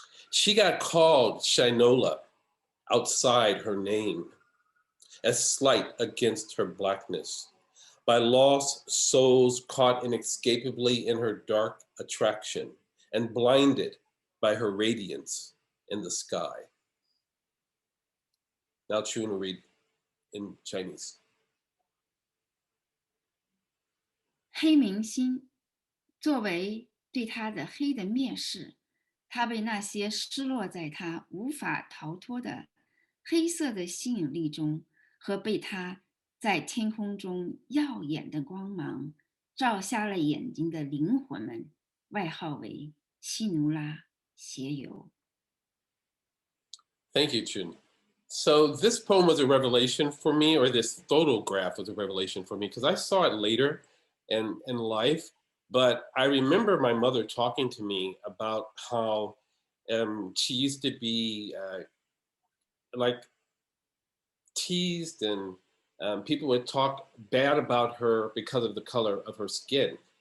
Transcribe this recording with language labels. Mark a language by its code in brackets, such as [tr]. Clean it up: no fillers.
[en] She got called Shinola outside her name, as slight against her blackness, by lost souls caught inescapably in her dark attraction and blinded by her radiance in the sky. Now Chun will read in Chinese. [zh] 黑明星作为对他的黑的蔑视，他被那些失落在他无法逃脱的黑色的吸引力中，和被他在天空中耀眼的光芒照瞎了眼睛的灵魂们，外号为西努拉邪游。 [en] Thank you, Chun. So this poem was a revelation for me, or this photograph was a revelation for me, because I saw it later in life. But I remember my mother talking to me about how she used to be like teased, and people would talk bad about her because of the color of her skin.